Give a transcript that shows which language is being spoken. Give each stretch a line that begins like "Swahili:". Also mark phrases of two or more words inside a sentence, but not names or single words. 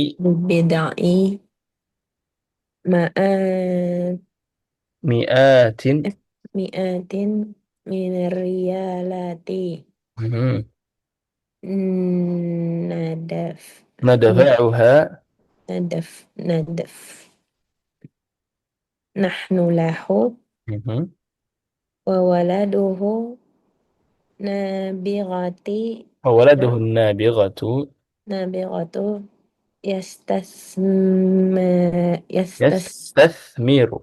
Arabic: بدي مائة mi'atin. مئتين من ريالات Mhm. nadaf Nadfa'uha. نظف نحن له Mhm. وولده نابرة وولده نابغة. نابرة يستسم Yastathmiru.